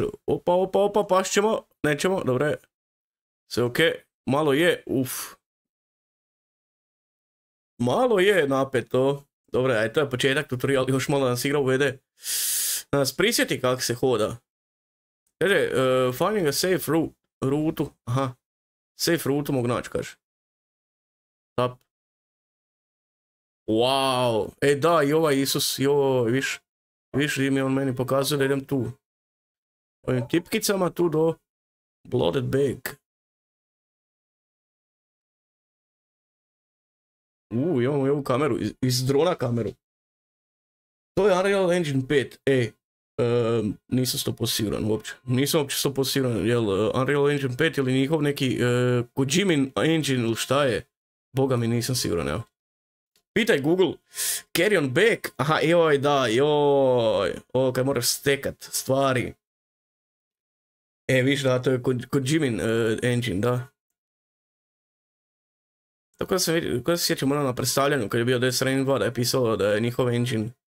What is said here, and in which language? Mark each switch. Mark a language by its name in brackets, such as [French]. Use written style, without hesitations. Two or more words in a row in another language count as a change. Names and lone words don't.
[Croatian] Opa, pašćemo. Nećemo, dobro je. Sve ok. Malo je, malo je napeto. Dobro, aj to je početak tutorial, još malo nas igra uvede. Da nas prisjeti kako se hoda. Kaže, [English] finding a safe rutu. [Croatian] Aha. Safe rutu mogu naći, kaže. [English] Tap. Wow. [Croatian] Da, i ovaj Isus, joj, viš mi on meni pokazuje da idem tu. Ovim tipkicama tu do Blooded Bag. Imamo i ovu kameru, iz drona kameru. To je Unreal Engine 5. Nisam 100% siguran uopće. Nisam uopće 100% siguran, jel Unreal Engine 5 ili njihov neki Kojimin engine ili šta je. Boga mi nisam siguran, evo. Pitaj Google, [English] carry on back, [Croatian] aha, joj, da, joj, ovo kaj moraš stekat stvari. Viš da, to je Kojimin engine, da. Tako da se sjećam na predstavljanju kad je bio Death Stranding 2 da je pisalo da je njihov engine.